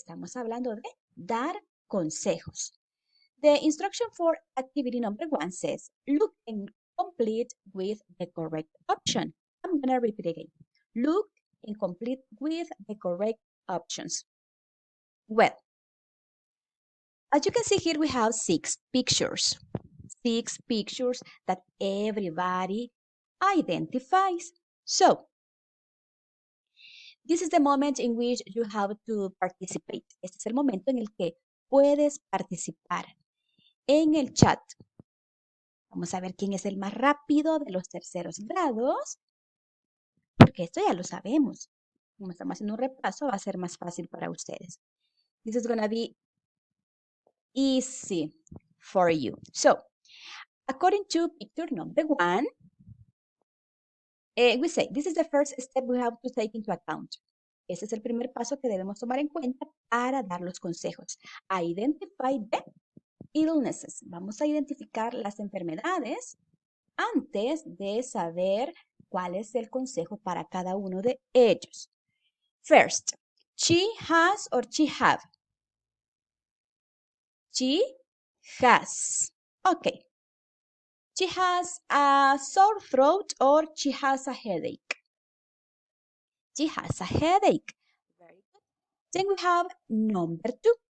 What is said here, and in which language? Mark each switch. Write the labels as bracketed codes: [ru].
[es] Estamos hablando de dar consejos. [en] The instruction for activity number 1 says, look and complete with the correct option. I'm gonna repeat again. Look and complete with the correct options. Well, as you can see here, we have 6 pictures. 6 pictures that everybody identifies. So, this is the moment in which you have to participate. [es] Este es el momento en el que puedes participar en el chat. Vamos a ver quién es el más rápido de los terceros grados, porque esto ya lo sabemos. Como estamos haciendo un repaso, va a ser más fácil para ustedes. [en] This is going to be easy for you. So, according to picture number 1, we say, this is the first step we have to take into account. [es] Ese es el primer paso que debemos tomar en cuenta para dar los consejos. [en] Identify the illnesses. [es] Vamos a identificar las enfermedades antes de saber cuál es el consejo para cada uno de ellos. [en] First, she has or she have. She has. Okay. She has a sore throat or she has a headache. She has a headache. Very good. Then we have number 2.